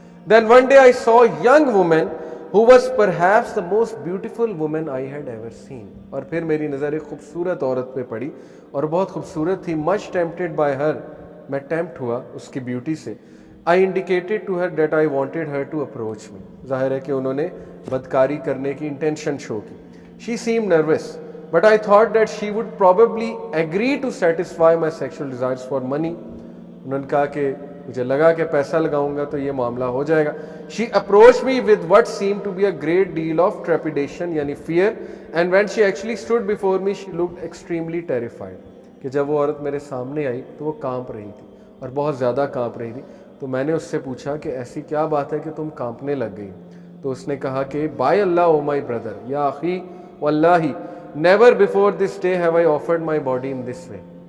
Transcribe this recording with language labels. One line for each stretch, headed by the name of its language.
English: Then one day I saw a young woman who was perhaps the most beautiful woman I had ever seen.
Hindi: और फिर मेरी नज़र एक खूबसूरत औरत पे पड़ी और बहुत खूबसूरत थी.
English: Much tempted by her,
Hindi: मैं टेम्प्ट हुआ उसकी ब्यूटी से.
English: I indicated to her that I wanted her to approach me.
Hindi: जाहिर है कि उन्होंने बदकारी करने की इंटेंशन शो की.
English: She seemed nervous, but I thought that she would probably agree to satisfy my sexual desires for money.
Hindi: उन्होंने कहा कि मुझे लगा कि पैसा लगाऊंगा तो ये मामला हो जाएगा.
English: She approached me with what seemed to be a great deal of trepidation, यानी fear, and when she actually stood before me, she looked extremely terrified.
Hindi: कि जब वो औरत मेरे सामने आई तो वो कांप रही थी और बहुत ज़्यादा कांप रही थी. तो मैंने उससे पूछा कि ऐसी क्या बात है कि तुम कांपने लग गई. तो उसने कहा कि
English: by Allah oh my brother,
Arabic: या अखी वल्लाही,
English: Never before this day have I offered my body in this way.